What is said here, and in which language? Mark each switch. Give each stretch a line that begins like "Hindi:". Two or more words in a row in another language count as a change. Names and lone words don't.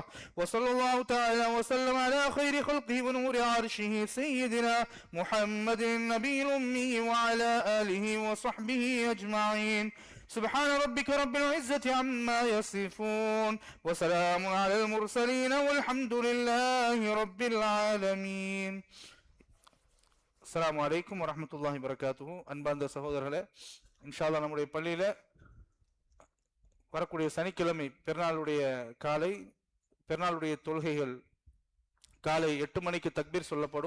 Arabic: وصلى الله تعالى وسلم على خير خلقه ونور عرشه سيدنا محمد النبي الأمي وعلى آله وصحبه أجمعين. سبحان ربك رب العزة عما يصفون وسلام على المرسلين والحمد لله رب العالمين. السلام عليكم ورحمة الله وبركاته.
Tamil: அன்பார்ந்த சகோதரர்களே,
Arabic: إن شاء الله
Tamil: நம்முடைய பள்ளியில வரக்கூடிய சனிக்கிழமை பெருநாளுடைய தொழுகைகள் காலை 8 மணிக்கு தக்பீர் சொல்லப்படும்.